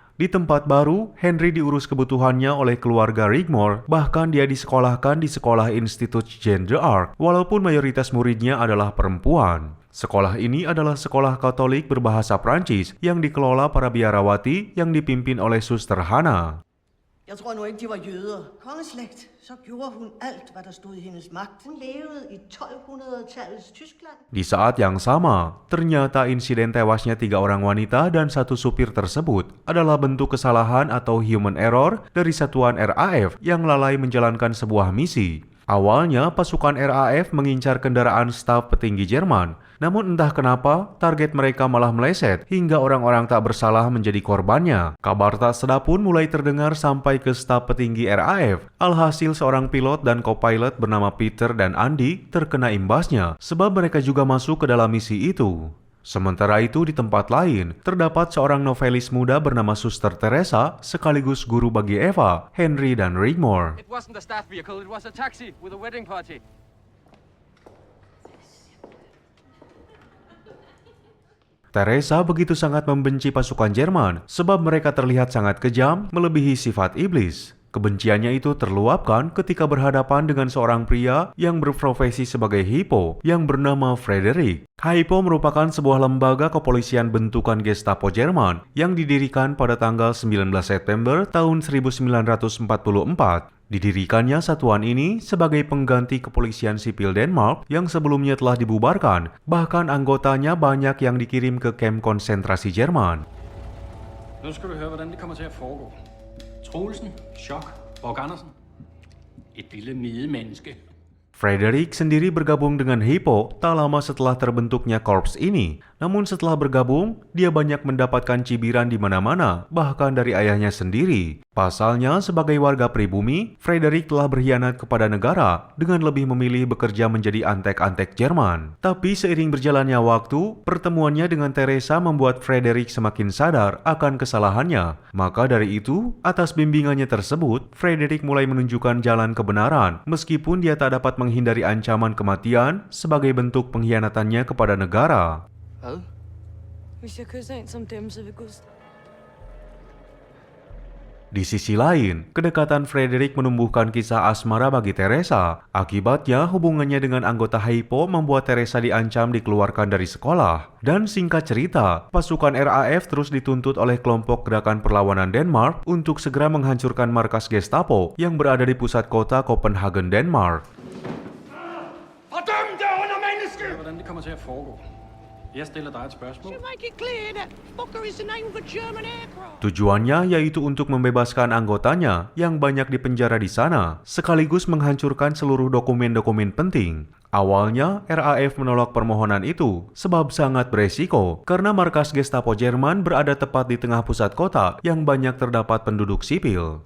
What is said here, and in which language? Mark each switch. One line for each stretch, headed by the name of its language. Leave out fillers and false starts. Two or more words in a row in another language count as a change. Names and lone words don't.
Indonesian: Di tempat baru, Henry diurus kebutuhannya oleh keluarga Rigmore, bahkan dia disekolahkan di sekolah Institut Jeanne d'Arc, walaupun mayoritas muridnya adalah perempuan. Sekolah ini adalah sekolah Katolik berbahasa Prancis yang dikelola para biarawati yang dipimpin oleh Suster Hannah.
Danish: Jeg tror nu ikke, de var jøder. Kongeslægt, så gjorde hun alt, hvad der stod i hendes magt. Hun levede i 1200-tallets Tyskland.
Indonesian: Di saat yang sama, ternyata insiden tewasnya 3 orang wanita dan 1 supir tersebut adalah bentuk kesalahan atau
English: human error
Indonesian: dari satuan RAF yang lalai menjalankan sebuah misi. Awalnya, pasukan RAF mengincar kendaraan staf petinggi Jerman. Namun entah kenapa, target mereka malah meleset hingga orang-orang tak bersalah menjadi korbannya. Kabar tak sedap pun mulai terdengar sampai ke staf petinggi RAF. Alhasil seorang pilot dan co-pilot bernama Peter dan Andy terkena imbasnya, sebab mereka juga masuk ke dalam misi itu. Sementara itu di tempat lain, terdapat seorang novelis muda bernama Suster Teresa sekaligus guru bagi Eva, Henry dan Rigmore.
English: It wasn't a staff vehicle, it was a taxi with a wedding party.
Indonesian: Teresa begitu sangat membenci pasukan Jerman sebab mereka terlihat sangat kejam melebihi sifat iblis. Kebenciannya itu terluapkan ketika berhadapan dengan seorang pria yang berprofesi sebagai HIPO yang bernama Frederick. HIPO merupakan sebuah lembaga kepolisian bentukan Gestapo Jerman yang didirikan pada tanggal 19 September tahun 1944. Didirikannya satuan ini sebagai pengganti kepolisian sipil Denmark yang sebelumnya telah dibubarkan. Bahkan anggotanya banyak yang dikirim ke kamp konsentrasi Jerman.
Danish: Nu skal du høre, hvordan det kommer til at foregå. Troelsen, Chok, Borg Andersen. Et lille midemenneske.
Indonesian: Frederick sendiri bergabung dengan HIPO tak lama setelah terbentuknya korps ini. Namun setelah bergabung, dia banyak mendapatkan cibiran di mana-mana, bahkan dari ayahnya sendiri. Pasalnya, sebagai warga pribumi, Frederick telah berkhianat kepada negara dengan lebih memilih bekerja menjadi antek-antek Jerman. Tapi seiring berjalannya waktu, pertemuannya dengan Teresa membuat Frederick semakin sadar akan kesalahannya. Maka dari itu, atas bimbingannya tersebut, Frederick mulai menunjukkan jalan kebenaran, meskipun dia tak dapat menghindari ancaman kematian sebagai bentuk pengkhianatannya kepada negara.
Danish: Hvad? Hvis jeg kysser en som dem, så vil Gud...
Indonesian: Di sisi lain, kedekatan Frederick menumbuhkan kisah asmara bagi Teresa. Akibatnya, hubungannya dengan anggota Hypo membuat Teresa diancam dikeluarkan dari sekolah. Dan singkat cerita, pasukan RAF terus dituntut oleh kelompok gerakan perlawanan Denmark untuk segera menghancurkan markas Gestapo yang berada di pusat kota Copenhagen, Denmark.
Danish: Fordøm det under menneske! Hvordan det kommer til at foregå. Jeg stiller dig et spørgsmål.
English: Make it clear that Fokker is the name for German aircraft.
Indonesian: Tujuannya yaitu untuk membebaskan anggotanya yang banyak dipenjara di sana, sekaligus menghancurkan seluruh dokumen-dokumen penting. Awalnya, RAF menolak permohonan itu sebab sangat beresiko karena markas Gestapo Jerman berada tepat di tengah pusat kota yang banyak terdapat penduduk sipil.